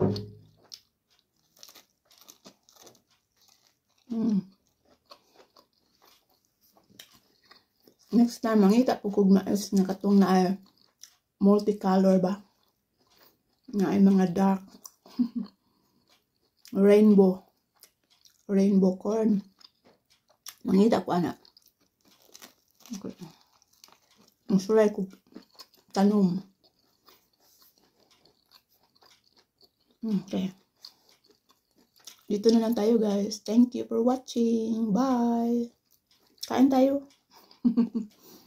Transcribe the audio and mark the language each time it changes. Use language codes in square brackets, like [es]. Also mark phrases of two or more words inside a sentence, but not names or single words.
[ceb] Next time, mangita po kog mais na katong na ay multicolor ba? Na ay mga dark. [en] Rainbow corn. [ceb] Mangita ko ana. Okay. Ang sulay ko tanom. Okay. [tl] Dito na lang tayo guys. [en] Thank you for watching. Bye. [tl] Kain tayo.